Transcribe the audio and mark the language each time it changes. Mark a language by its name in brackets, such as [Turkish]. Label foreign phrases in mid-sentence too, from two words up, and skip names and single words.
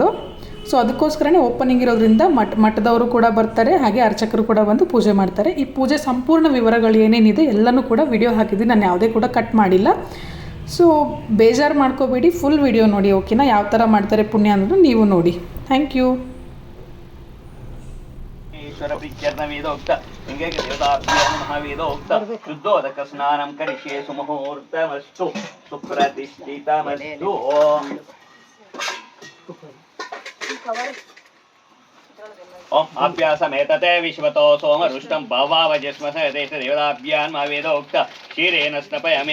[Kannada] ಸೊ ಅದಕ್ಕೋಸ್ಕರನೇ ಓಪನಿಂಗ್ ಇರೋದ್ರಿಂದ ಮಠದವರು ಕೂಡ ಬರ್ತಾರೆ, ಹಾಗೆ ಅರ್ಚಕರು ಕೂಡ ಬಂದು ಪೂಜೆ ಮಾಡ್ತಾರೆ. ಈ ಪೂಜೆ ಸಂಪೂರ್ಣ ವಿವರಗಳು ಏನೇನಿದೆ ಎಲ್ಲನೂ ಕೂಡ ವಿಡಿಯೋ ಹಾಕಿದ್ದೀನಿ, ನಾನು ಯಾವುದೇ ಕೂಡ ಕಟ್ ಮಾಡಿಲ್ಲ. ಸೊ ಬೇಜಾರು ಮಾಡ್ಕೋಬೇಡಿ, [English] full video [Kannada] ನೋಡಿ, ಓಕೆನಾ? ಯಾವ ಥರ ಮಾಡ್ತಾರೆ ಪುಣ್ಯ ಅನ್ನೋದು ನೀವು ನೋಡಿ. [English] Thank you. [Sanskrit] ಶುದ್ಧೋದಕ ಸ್ನಾನಂ ಕರಿಷ್ಯೆ ಸುಮುಹೂರ್ತಮಸ್ತು ಸುಪ್ರತಿಷ್ಠಿತಮಸ್ತು. ಓಂ ಆಪ್ಯಾಸಮೇತತೆ ವಿಶ್ವತೋ ಸೋಮರುಷ್ಟಂ ಭವಾವಜಸ್ಮಸಯತೇತ ದೇವತಾಭ್ಯಾನ್ ಮಾವೇದೋಕ್ತ ಕ್ಷೀರೇಣ ಸ್ನಪಯಾಮಿ.